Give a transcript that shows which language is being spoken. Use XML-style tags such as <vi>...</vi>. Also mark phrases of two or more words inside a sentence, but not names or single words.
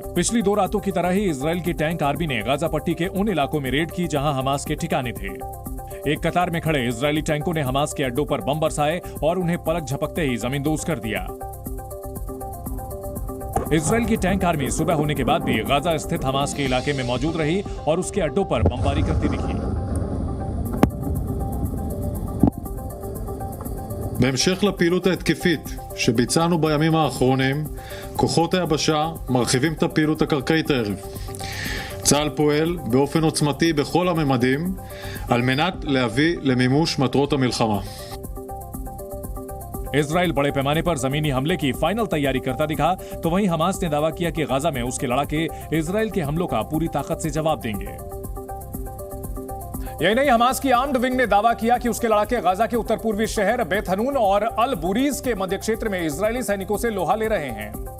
<hi>पिछली 2 रातों की तरह ही इजराइल की</hi> <en>tank army</en> <hi>ने गाजा पट्टी के उन इलाकों में रेड की जहां हमास के ठिकाने थे। एक कतार में खड़े इजरायली टैंकों ने हमास के अड्डों पर बम बरसाए और उन्हें पलक झपकते ही जमींदोज कर दिया। इजराइल की</hi> <en>tank army</en> <hi>सुबह होने के बाद भी गाजा स्थित हमास के इलाके में मौजूद रही और उसके अड्डों पर बमबारी करती दिखी।</hi> <he>בהמשך לפעילות ההתקפית שביצענו בימים האחרונים, כוחות היבשה מרחיבים את הפעילות הקרקעית הערב. צה"ל פועל באופן עוצמתי בכל הממדים על מנת להביא למימוש מטרות המלחמה.</he> <hi>इजराइल बड़े पैमाने पर जमीनी हमले की फाइनल तैयारी करता दिखा, तो वहीं हमास ने दावा किया कि गाजा में उसके लड़ाके इजराइल के हमलों का पूरी ताकत से जवाब देंगे। यही नहीं, हमास की</hi> <en>armed wing</en> <hi>ने दावा किया कि उसके लड़ाके गाजा के उत्तर पूर्वी शहर बेत हनून और अल बुरीज के मध्य क्षेत्र में इजरायली सैनिकों से लोहा ले रहे हैं।</hi>